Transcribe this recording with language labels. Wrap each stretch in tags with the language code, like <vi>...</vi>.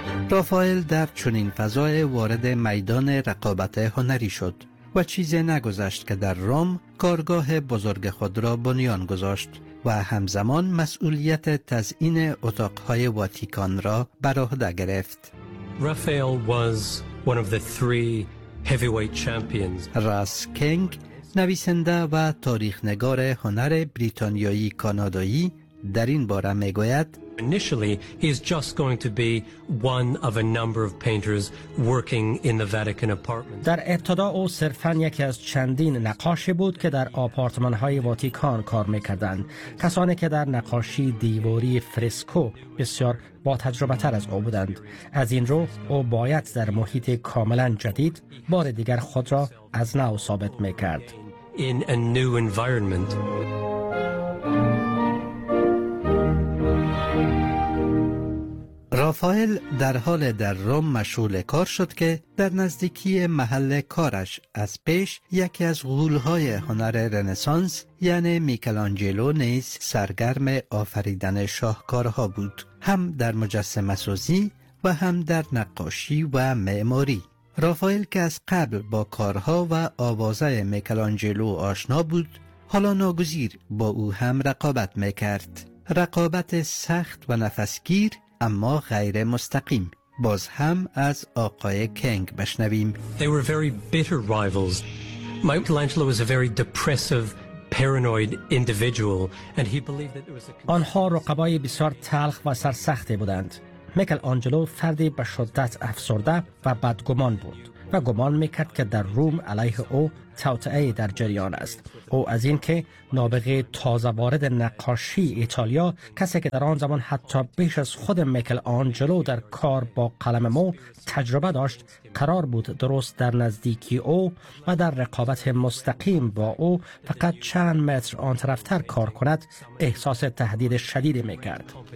<fa>رافائل در چنین فضای وارد میدان رقابت هنری شد و چیزی نگذشت که در روم کارگاه بزرگ خود را بنیان گذاشت و همزمان مسئولیت تزیین اتاقهای واتیکان را بر عهده گرفت.</fa> <en>Raphael was one of the three heavyweight champions.</en> <fa>راس کینگ، نویسنده و تاریخ نگار هنر بریتانیایی کانادایی در این باره می گوید</fa> <en>Initially, he is just going to be one of a number of painters working in the Vatican apartments.</en> <fa>در ابتدا او صرفاً یکی از چندین نقاش بود که در آپارتمان‌های واتیکان کار می‌کردند. کسانی که در نقاشی دیواری فرسکو بسیار با تجربه‌تر از او بودند. از این رو او باید در محیط کاملاً جدید بار دیگر خود را از نو ثابت می‌کرد.</fa> <en>In a new environment.</en> <fa>رافائل در حال در روم مشغول کار شد که در نزدیکی محل کارش از پیش یکی از غول‌های هنر رنسانس یعنی میکلانجلو نیز سرگرم آفریدن شاهکارها بود، هم در مجسمه‌سازی و هم در نقاشی و معماری. رافائل که از قبل با کارها و آوازه میکلانجلو آشنا بود، حالا ناگزیر با او هم رقابت میکرد. رقابت سخت و نفسگیر اما غیر مستقیم. باز هم از آقای کینگ بشنویم.</fa> <en>They were very bitter rivals. Michelangelo was a very depressive, paranoid individual and he believed that there was a</en> <fa>آنها رقبای بسیار تلخ و سرسختی بودند. میکل آنجلو فردی به شدت افسرده و بدگمان بود. و گمان میکرد که در روم علیه او توطئه در جریان است. او از اینکه نابغه تازه وارد نقاشی ایتالیا، کسی که در آن زمان حتی بیش از خود میکل آنجلو در کار با قلم مو تجربه داشت، قرار بود درست در نزدیکی او و در رقابت مستقیم با او فقط چند متر آن طرفتر کار کند، احساس تهدید شدید میکرد.</fa>